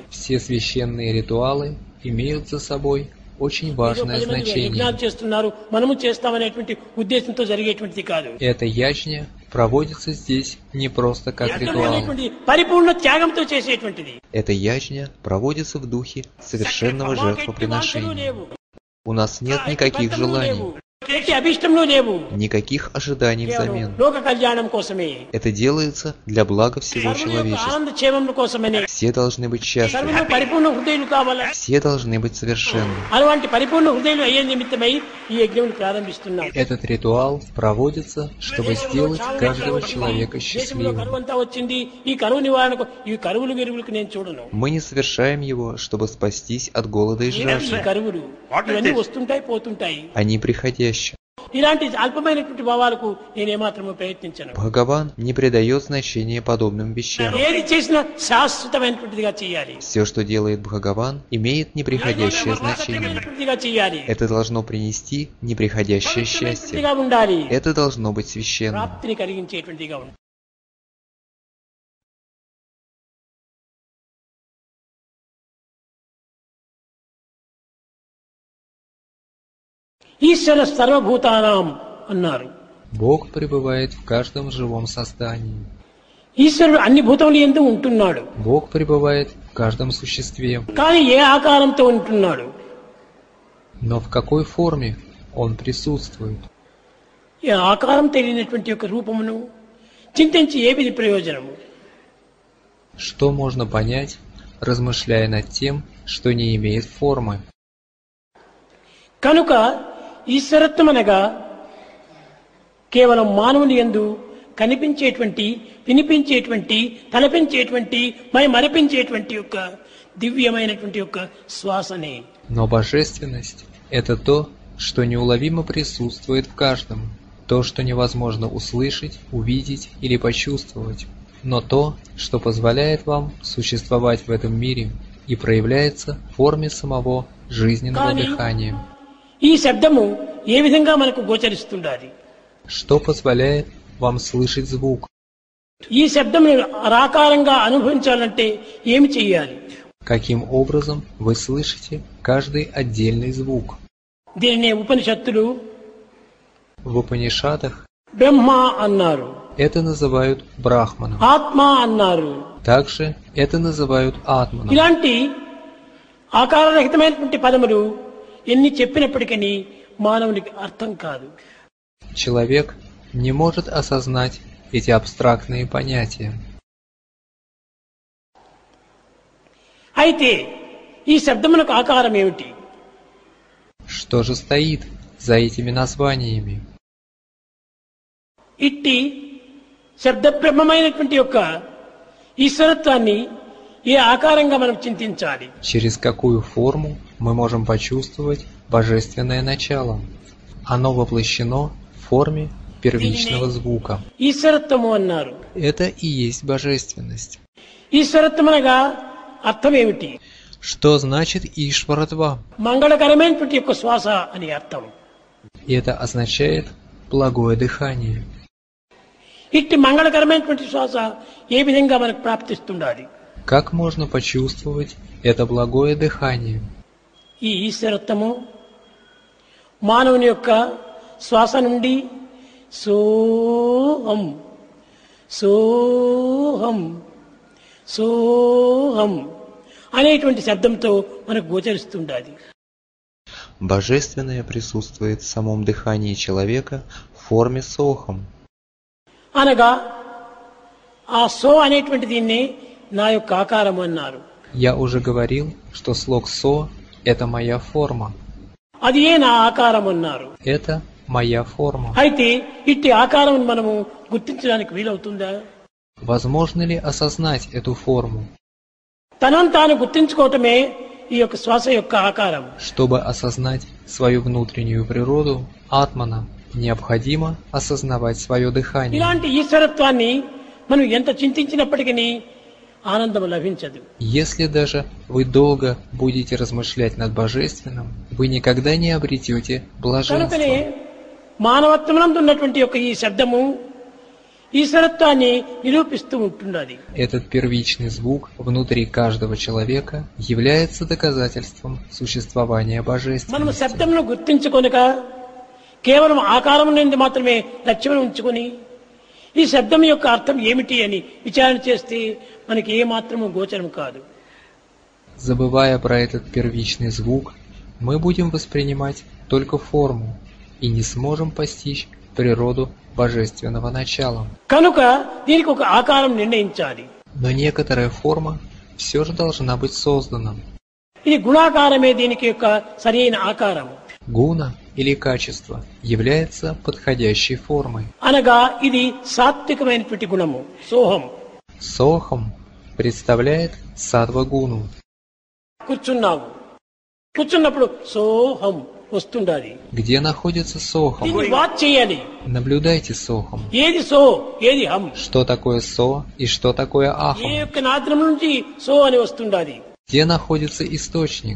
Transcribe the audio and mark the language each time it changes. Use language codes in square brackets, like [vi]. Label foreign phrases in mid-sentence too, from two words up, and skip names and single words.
[ru] Все священные ритуалы имеют за собой очень важное значение. [te] యజ్ఞాలు చేస్తున్నారు, మనము చేస్తామనేటువంటి ఉద్దేశంతో జరిగేటువంటిది కాదు. [ru] Эта ячня проводится здесь не просто как ритуал. [te] పరిపూర్ణ త్యాగంతో చేసేటువంటిది. [ru] Эта ячня проводится в духе совершенного жертвоприношения. У нас нет никаких желаний, [te] ఎట్టి అభిష్టంలో లేవు. [ru] Никаких ожиданий взамен. [te] లోక కళ్యాణం కోసమే, [ru] Это делается для блага всего [te] సర్వుల యొక్క [ru] человечества. [te] ఆనంద క్షేమం కోసమనే. [ru] Все должны быть [te] సర్వులు [ru] счастливы. [te] పరిపూర్ణ హృదయులు కావాలా. [ru] Все должны быть совершенны. [te] అలాంటి పరిపూర్ణ హృదయులు అయ్యే నిమిత్తమై ఈ యజ్ఞం ప్రారంభిస్తున్నాం. [ru] Этот ритуал проводится, чтобы сделать каждого человека [te] దేశంలో [ru] счастливым. [te] కరువు అంతా వచ్చింది, ఈ కరువు నివారణకు ఈ కరువులు గిరువులకు నేను చూడను. [ru] Мы не совершаем его, чтобы спастись от голода и [te] ఈ [ru] жажды. [te] కరువులు ఇవన్నీ వస్తుంటాయి పోతుంటాయి. [ru] Они приходящие. [te] ఇలాంటి అల్పమైనటువంటి భావాలకు నేను ఏమాత్రము ప్రయత్నించను. [ru] Бхагаван не придает значения подобным вещам. [te] ఏది చేసినా శాశ్వతమైనటువంటిదిగా చేయాలి. [ru] Все, что делает Бхагаван, имеет неприходящее значение. [te] శాశ్వతమైనటువంటిదిగా చేయాలి. [ru] Это должно принести неприходящее счастье. [te] పవిత్రమైనటువంటిదిగా ఉండాలి. [ru] Это должно быть священным. [te] ప్రాప్తిని కలిగించేటువంటిదిగా ఉండాలి. [sa] ఈశ్వర సర్వభూతానాం [te] అన్నారు. [ru] Бог пребывает в каждом живом создании. [te] ఈశ్వరుడు అన్ని భూతములు యందు ఉంటున్నాడు. [ru] Бог пребывает в каждом существе. [te] కానీ ఏ ఆకారంతో ఉంటున్నాడు? [ru] Но в какой форме Он присутствует? [te] ఈ ఆకారం తెలియనటువంటి యొక్క రూపమును చింతించి ఏ విధి ప్రయోజనము? [ru] Что можно понять, размышляя над тем, что не имеет формы? [te] కనుక ఈశ్వరత్వం అనగా కేవలం మానవుని యందు కనిపించేటువంటి, వినిపించేటువంటి, తలపించేటువంటి, మరిపించేటువంటి యొక్క దివ్యమైనటువంటి యొక్క శ్వాసనే. [ru] Но божественность – это то, что неуловимо присутствует в каждом, то, что невозможно услышать, увидеть или почувствовать, но то, что позволяет вам существовать в этом мире и проявляется в форме самого жизненного дыхания. [te] ఈ శబ్దము ఏ విధంగా మనకు గోచరిస్తుండాలి? [ru] Что позволяет вам слышать звук? [te] ఈ శబ్దమును ఆకారంగా అనుభవించాలంటే ఏమి చేయాలి? [ru] Каким образом вы слышите каждый отдельный звук? [te] దీనినే ఉపనిషత్తులు [ru] В Упанишадах [te] బ్రహ్మ అన్నారు, [ru] это называют брахманом. [te] ఆత్మ అన్నారు. [ru] Также это называют атманом. [te] ఇలాంటి ఆకారరహితమైనటువంటి పదములు ఎన్ని చెప్పినప్పటికీ మానవునికి అర్థం కాదు. [ru] Человек не может осознать эти абстрактные понятия. [te] అయితే ఈ శబ్దమునకు ఆకారం ఏమిటి? [ru] Что же стоит за этими названиями? [te] ఇట్టి శబ్దబ్రహ్మమైనటువంటి యొక్క ఈశ్వరత్వాన్ని ఏ ఆకారంగా మనం చింతించాలి? [ru] Через какую форму мы можем почувствовать божественное начало? Оно воплощено в форме первичного звука. [te] ఈశ్వరత్వము అన్నారు. [ru] Это и есть божественность. [te] ఈశ్వరత్వం అనగా అర్థం ఏమిటి? [ru] Что значит Ишваратва? [te] మంగళకరమైనటువంటి యొక్క శ్వాస అని అర్థం. [ru] Это означает благое дыхание. [te] ఇట్టి మంగళకరమైనటువంటి శ్వాస ఏ విధంగా మనకు ప్రాప్తిస్తుండాలి? [ru] Как можно почувствовать это благое дыхание? [te] ఈ ఈశ్వరత్వము మానవుని యొక్క శ్వాస నుండి సోహం సోహం సోహం అనేటువంటి శబ్దంతో మనకు గోచరిస్తుండాలి. [ru] Божественное присутствует в самом дыхании человека в форме сохом. [te] అనగా ఆ సో అనేటువంటి దీన్ని నా యొక్క ఆకారం అన్నారు. [ru] Я уже говорил, что слог «со» — это моя форма. [te] అది ఏ నా ఆకారం అన్నారు. [ru] Это моя форма. [te] అయితే ఇట్టి ఆకారం మనము గుర్తించడానికి వీలవుతుందా? [ru] Возможно ли осознать эту форму? [te] తనను తాను గుర్తించుకోవటమే ఈ యొక్క శ్వాస యొక్క ఆకారం. [ru] Чтобы осознать свою внутреннюю природу, атмана, необходимо осознавать свое дыхание. [te] ఇలాంటి ఈశ్వరత్వాన్ని మనం ఎంత చింతించినప్పటికీ ఆనందం లభించదు. [ru] Если даже вы долго будете размышлять над божественным, вы никогда не обретете [te] కనుకనే [ru] блаженства. [te] మానవత్వమునందు ఉన్నటువంటి యొక్క ఈ శబ్దము ఈశ్వరత్వాన్ని నిరూపిస్తూ ఉంటున్నది. [ru] Этот первичный звук внутри каждого человека является доказательством существования [te] మనము [ru] божественности. [te] శబ్దమును గుర్తించుకొనక కేవలం ఆకారం నుండి మాత్రమే లక్ష్యం ఉంచుకొని ఈ శబ్దం యొక్క అర్థం ఏమిటి అని విచారణ చేస్తే మనకి ఏ మాత్రము గోచరం కాదు. [ru] Забывая про этот первичный звук, мы будем воспринимать только форму, и не сможем постичь природу божественного начала. [te] కనుక దీనికి ఒక ఆకారం నిర్ణయించాలి. [ru] Но некоторая форма все же должна быть создана. [te] ఇది గుణాకారమే దీనికి యొక్క సరైన ఆకారం. [ru] Гуна или качество является подходящей формой. [te] అనగా ఇది సాత్వికమైనటువంటి గుణము సోహం. [ru] Сохом представляет саттва-гуну. [te] కూర్చున్నావు, కూర్చున్నప్పుడు సోహం వస్తుండాలి. [ru] Где находится сохом? [te] దీన్ని వాచ్ చేయాలి. [ru] Наблюдайте сохом. [te] ఏది సో ఏది హం. [ru] Что такое со и что такое [te] ఏ [ru] ахам? [te] యొక్క నాద్రం నుంచి సో అని వస్తుండాలి. [ru] Где находится источник?